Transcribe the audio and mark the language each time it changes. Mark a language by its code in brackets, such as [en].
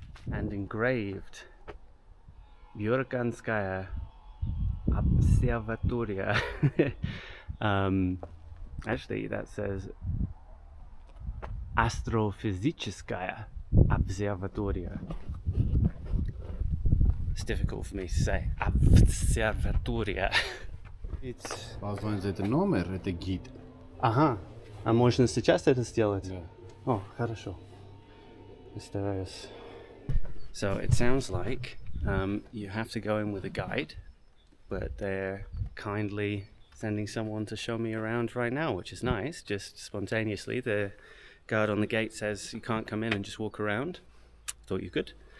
[en] And engraved Byurakanskaya Observatory. Actually, that says Astrofizicheskaya Observatory. It's difficult for me to say. Observatory. It's... [ru] Позвонить это номер, это гид. Ага. А можно сейчас это сделать? Да. О, хорошо. Стараюсь. [en] So it sounds like you have to go in with a guide, but they're kindly sending someone to show me around right now, which is nice, just spontaneously. The guard on the gate says you can't come in and just walk around. Thought you could.